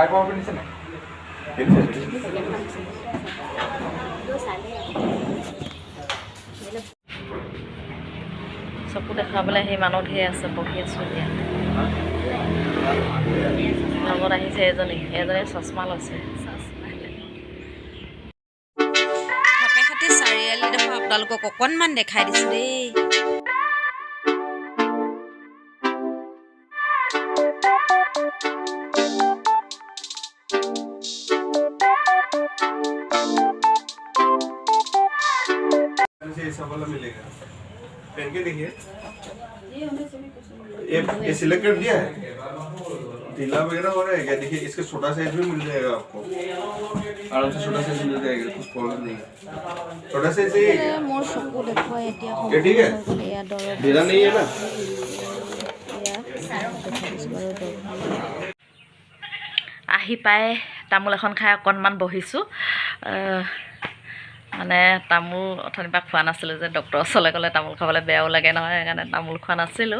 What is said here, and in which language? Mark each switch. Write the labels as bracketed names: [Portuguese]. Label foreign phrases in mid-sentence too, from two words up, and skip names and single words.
[Assamese] চকু দেখাবলৈ সেই মানুহ ধেৰ আছে, বহি আছোঁ এতিয়া। লগত আহিছে এজনী চশমা লৈছে। সাপেখাতি চাৰিআলিডোখৰ আপোনালোকক অকণমান দেখাই দিছোঁ দেই। [Hindi] मिलेगा पहन के देखिए। ये सिलेक्ट कर दिया है, ढीला वगैरह हो रहा है क्या? देखिए इसका छोटा साइज भी मिल जाएगा आपको, आराम से छोटा साइज मिल जाएगा, कुछ प्रॉब्लम नहीं है। छोटा साइज चाहिए क्या? ये ठीक है, ढीला नहीं है ना। [Assamese] আহি পাই তামোল এখন খাই অকণমান বহিছোঁ। মানে তামোল অথনিৰ পৰা খোৱা নাছিলোঁ যে, ডক্টৰৰ ওচৰলৈ গ'লে তামোল খাবলৈ বেয়াও লাগে নহয়, সেইকাৰণে তামোল খোৱা নাছিলোঁ।